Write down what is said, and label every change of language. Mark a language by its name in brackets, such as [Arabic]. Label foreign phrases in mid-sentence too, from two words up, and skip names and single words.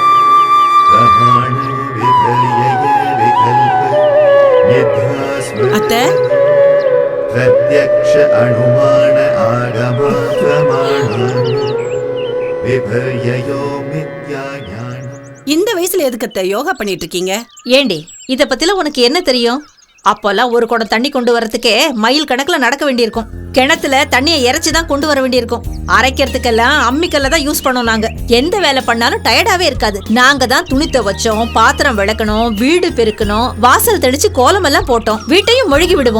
[Sanskrit] प्रमाणविपर्यय विकल्प निध्यास्मृति प्रत्यक्ष अनुमान आगमा प्रमाणानि विपर्ययो मिथ्या ज्ञानं. [Tamil] இந்த வயசுல எதுக்கு யோகா பண்ணிட்டு இருக்கீங்க? ஏண்டி, இத பத்தில உனக்கு என்ன தெரியும்? அப்போல்லாம் ஒரு குடம் தண்ணி கொண்டு வரதுக்கே மைல் கணக்குல நடக்க வேண்டியிருக்கும். கிணத்துல தண்ணியை இறைச்சிதான் கொண்டு வர வேண்டியிருக்கும். அரைக்கிறதுக்கெல்லாம் அம்மிக்கல்ல தான் யூஸ் பண்ணோம். நாங்க எந்த வேலை பண்ணாலும் டயர்டாவே இருக்காது. நாங்க தான் துணி துவைச்சோம், பாத்திரம் விளக்கணும், வீடு பெருக்கணும், வாசல் தெளிச்சு கோலம் எல்லாம் போட்டோம், வீட்டையும் மொழுகி விடுவோம்.